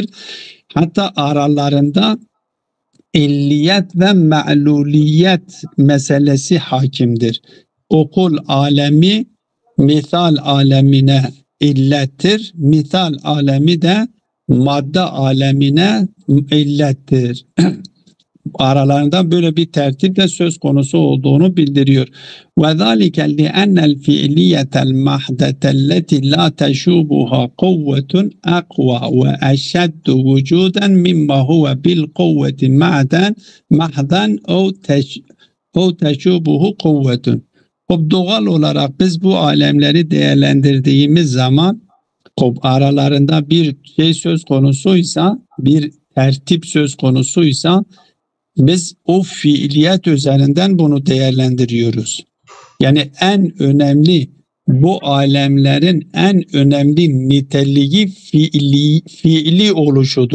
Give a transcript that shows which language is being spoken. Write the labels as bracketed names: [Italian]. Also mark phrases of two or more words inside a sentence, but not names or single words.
[Turkish] Hatta aralarında illiyet ve me'luliyet meselesi hakimdir. Okul alemi misal alemine illettir. Misal alemi de madde alemine illettir. Aralarında böyle bir tertiple söz konusu olduğunu bildiriyor. [Arabic] وَذَٰلِكَ لِأَنَّ الْفِعْلِيَّةَ الْمَحْدَةَ الَّتِي لَا تَشُوبُهَا قُوَّةٌ أَقْوَى وَأَشَدُّ وُجُودًا مِمَّا هُوَ بِالْقُوَّةِ مَحْدًا اَوْ تَشُوبُهُ قُوَّةٌ. [Turkish] Doğal olarak biz bu alemleri değerlendirdiğimiz zaman aralarında bir şey söz konusuysa, bir tertip söz konusuysa biz o fiiliyet üzerinden bunu değerlendiriyoruz. Yani en önemli bu alemlerin en önemli niteliği fiili oluşudur.